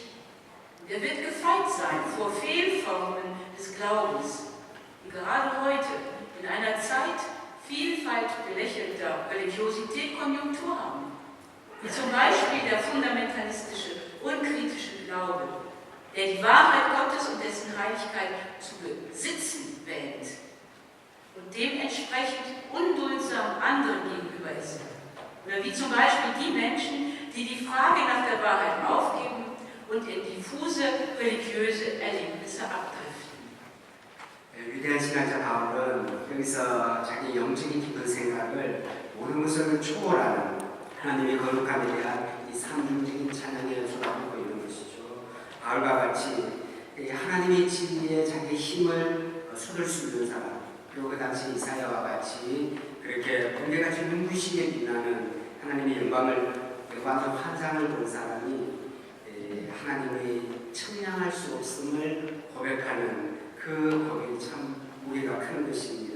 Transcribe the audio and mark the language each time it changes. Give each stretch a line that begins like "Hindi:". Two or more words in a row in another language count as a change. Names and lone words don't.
German: Und er wird gefeit sein vor Fehlformen des Glaubens, die gerade heute in einer Zeit Vielfalt belächelter Religiosität Konjunktur haben, wie zum Beispiel der fundamentalistische, unkritische Glaube, der die Wahrheit Gottes und dessen Heiligkeit zu besitzen wählt und dementsprechend unduldsam anderen gegenüber ist. Oder wie zum Beispiel die Menschen, die die Frage nach der Wahrheit aufgeben und in diffuse religiöse Erlebnisse abdriften.
Korean: 위대한 신학자 바울은 여기서 자기 영적인 깊은 생각을 모든 것을 초월하는 하나님의 거룩함에 대한 이 삼중적인 찬양의 연수가 하고 있는 것이죠. 바울과 같이 하나님의 진리에 자기 힘을 쏟을 수 있는 사람, 그리고 그 당시 이사야와 같이 그렇게 번개같이 눈부시게 빛나는 하나님의 영광의 환상을 본 사람이 하나님의 청량할 수 없음을 고백하는 그 고백이 참 무게가 큰 것입니다.